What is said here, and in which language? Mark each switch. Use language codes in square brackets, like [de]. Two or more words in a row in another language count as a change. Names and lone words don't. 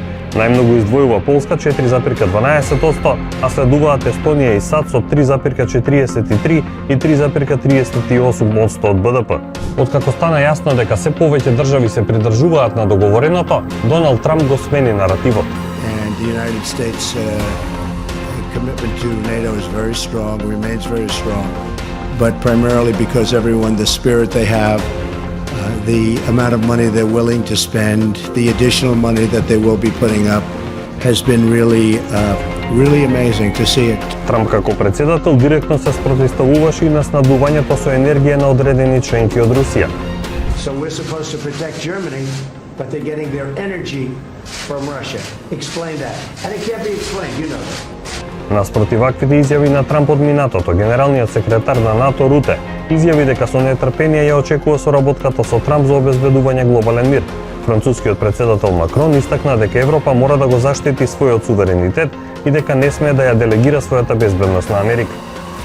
[mk] Најмногу издвојува Полска 4,12%, а следуваат Естонија и САД со 3,43 и 3,38% од БДП. Откако стана јасно дека се повеќе држави се придржуваат на договореното, Доналд Трамп го смени наративот. [en] And the United States commitment to NATO is very strong, remains very strong, but primarily because everyone, the spirit they have, the amount of money they're willing to spend, the additional money that they will be putting up has been really amazing to see it. [mk] Трамп како председател директно се спротивставуваше и на снабдувањето со енергија на одредени членки од Русија. [en] So we're supposed to protect Germany, but they're getting their energy from Russia. Explain that. And it can't be explained, you know that. [mk] Наспротив ваквите изјави на Трамп од минатото, генералниот секретар на НАТО Руте изјави дека со нетрпение ја очекува соработката со Трамп за обезбедување глобален мир. Францускиот председател Макрон истакна дека Европа мора да го заштити својот суверенитет и дека не смее да ја делегира својата безбедност на Америка.